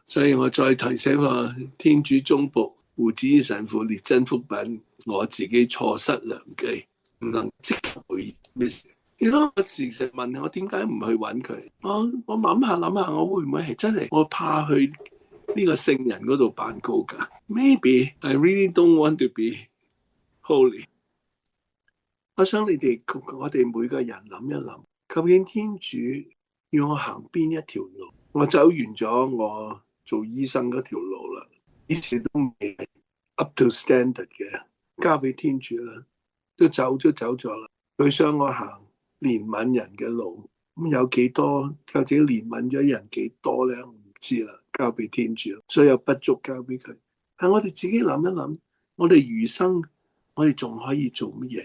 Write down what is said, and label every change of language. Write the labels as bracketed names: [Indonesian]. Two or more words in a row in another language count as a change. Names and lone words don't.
[Cantonese] 所以我再提醒我天主忠僕胡子神父列真福品，我自己錯失良機，唔能即刻回應。我時常問我點解唔去揾佢？我諗下，我會唔會係真係我怕去呢個聖人嗰度辦告解 ？ [English] Maybe I really don't want to be holy。 [Cantonese] 我想我哋每個人諗一諗，究竟天主要我行邊一條路？我走完咗我做醫生嗰條路啦，以前都未 [English] up to standard [Cantonese] 嘅，交俾天主啦，都走咗啦。佢想我行憐憫人嘅路，咁有幾多究竟憐憫咗人幾多咧？我唔知啦，交俾天主，所有不足交俾佢。但我哋自己諗一諗，我哋餘生我哋仲可以做乜嘢？